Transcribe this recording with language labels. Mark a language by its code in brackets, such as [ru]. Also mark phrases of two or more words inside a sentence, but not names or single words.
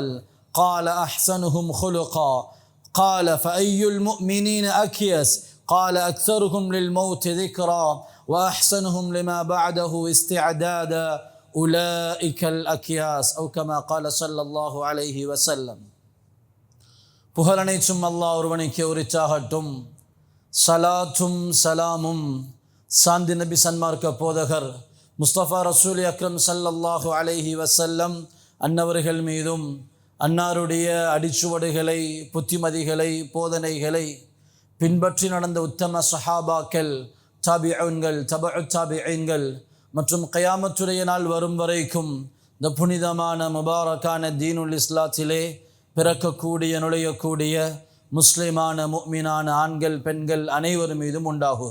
[ar] قال: أحسنهم خلقا. قال: فأي المؤمنين أكيس؟ قال: أكثرهم للموت ذكرا وأحسنهم لما بعده استعدادا أولئك الأكياس أو كما قال صلى الله عليه وسلم. [ta] புகழனைச்சும் அல்லாஹ் ஒருவனுக்கே உரித்தாகட்டும். சலாத்தும் சலாமும் சாந்தி நபி சன்மார்க்க போதகர் முஸ்தபா [ar] رسول أكرم صلى الله عليه [ta] வஸல்லம் அன்னவர்கள் மீதும் அன்னாருடைய அடிச்சுவடுகளை, புத்திமதிகளை, போதனைகளை பின்பற்றி நடந்த உத்தம சஹாபாக்கள், தாபிஊன்கள், தபஉ தாபிஈன்கள் மற்றும் கயாமத்துடைய நாள் வரும் வரைக்கும் இந்த புனிதமான முபாரக்கான தீனுல் இஸ்லாத்திலே பிறக்கக்கூடிய, நுழையக்கூடிய முஸ்லிமான முஃமினான ஆண்கள், பெண்கள் அனைவர் மீதும் உண்டாகுக.